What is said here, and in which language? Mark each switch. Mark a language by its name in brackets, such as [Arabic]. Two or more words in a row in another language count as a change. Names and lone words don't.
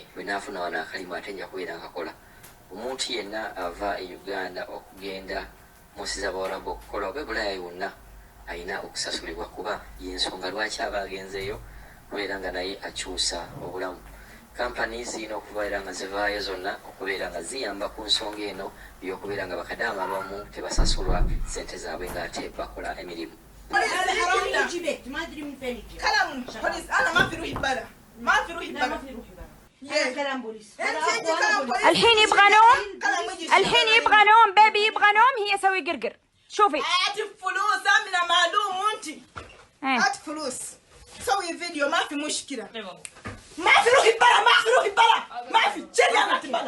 [Ganda] bwe naafuna wano akalimu ate nja kubeera nkakola omuntu yenna ava e Uganda okugenda munsi z'abawarabu okukola oba ebulaya yonna alina okusasulibwa kuba yensonga lwaki aba agenzeeyo kubeera nga naye akyusa obulamu kampani zirina okubeera nga zivaayo zonna okubeera nga ziyamba ku nsonga eno y'okubeera nga bakadaama abamu tebasasulwa sente zaabwe ng'ate bakola emirimu [Arabic] الحين يبغى نوم بيبي يبغى نوم هي سوي قرقر شوفي هات فلوس امنه معلوم انت هات فلوس سوي فيديو ما في مشكله ما في روحي بلا ما في جري انا